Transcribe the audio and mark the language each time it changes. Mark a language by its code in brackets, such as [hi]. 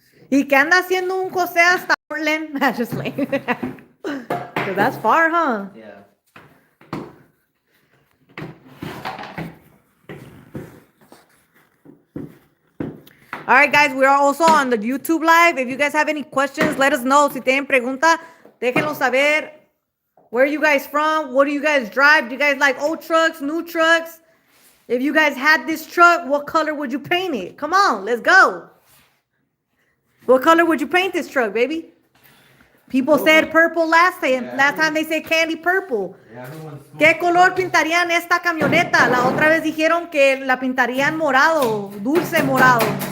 [es] ¿Y qué anda haciendo un José hasta Portland? [en] Just like, because that's far, huh? Yeah. All right, guys, we are also on the YouTube live. If you guys have any questions, let us know. [es] Si tienen pregunta, déjenlo saber. [en] Where are you guys from? What do you guys drive? Do you guys like old trucks, new trucks? If you guys had this truck, what color would you paint it? Come on, let's go. What color would you paint this truck, baby? People said purple last time. Yeah, Last time they said candy purple. Yeah, [es] ¿Qué color pintarían esta camioneta? La otra vez dijeron que la pintarían morado, dulce morado.